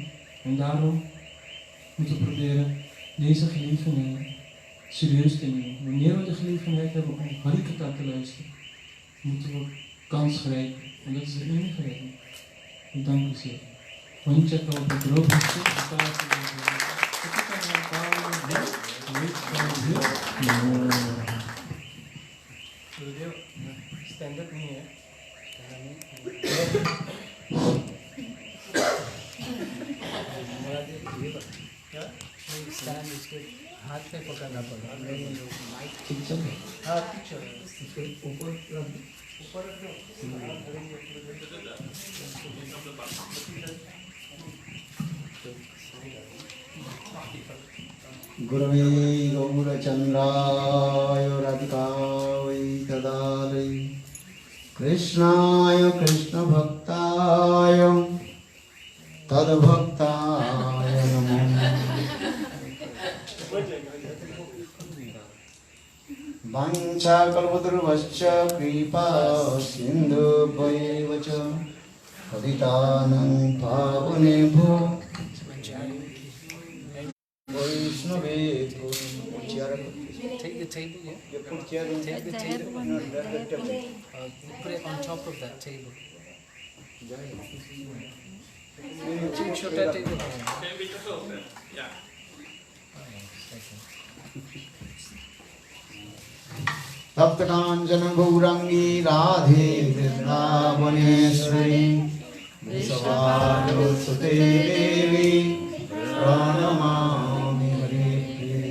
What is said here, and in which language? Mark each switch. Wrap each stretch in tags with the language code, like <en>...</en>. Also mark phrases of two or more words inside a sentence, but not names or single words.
<nl>En daarom moeten we proberen deze gelegenheid serieus te nemen. Wanneer we de gelegenheid hebben om Harikatha te luisteren, moeten we kans grijpen. En dat is de enige reden. Ik dank u zeer. Want je hebt al het</nl> <hi>गुरुदेव</hi> <en>stand up</en> <hi>नहीं है क्या स्टैंड इसके हाथ पे पकड़ना पड़ा ठीक चल रहा हाँ ठीक चल रहा इसके ऊपर ऊपर रख दो</hi> <sa>गुरवे गौरचन्द्राय राधिकायै तदालय कृष्णाय कृष्णभक्ताय तद्भक्ताय नमो वाञ्छाकल्पतरुभ्यश्च कृपा सिन्धुभ्यैव च पतितानां पावनेभ्यो वैष्णवेभ्यो।</sa> <en>Take the table, yeah? You put chair on Take the table. no, that table. Put it on top of that table.</en> <hi>छोटा table है।</hi> <sa>तप्तकाञ्चन गौराङ्गी राधे वृन्दावनेश्वरी वृषभानुसुते देवी प्रणमामि हरिप्रिये।</sa>